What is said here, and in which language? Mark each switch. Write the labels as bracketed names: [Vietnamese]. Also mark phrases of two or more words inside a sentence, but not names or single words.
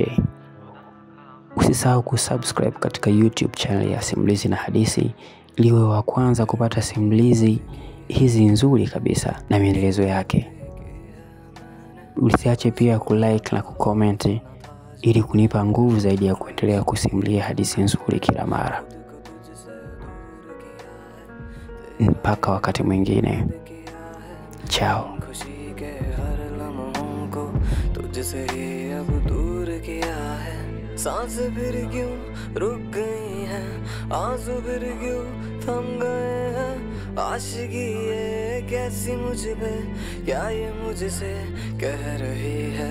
[Swahili] Usisahau kusubscribe katika YouTube channel ya Simulizi na Hadithi ili uwe wa kwanza kupata simulizi hizi nzuri kabisa na maendelezo yake. Usiache pia kulike na kucomment ili kunipa nguvu zaidi ya kuendelea kusimulia hadithi nzuri kila mara. Mpaka wakati mwingine. Ciao. [Hindi] खुशी के हर लम्हों को तुझसे ही अब दूर किया है। सांस फिर क्यों रुक गई है, आंसू फिर क्यों थम गए हैं। आशिकी ये कैसी मुझ पे, क्या ये मुझसे कह रही है।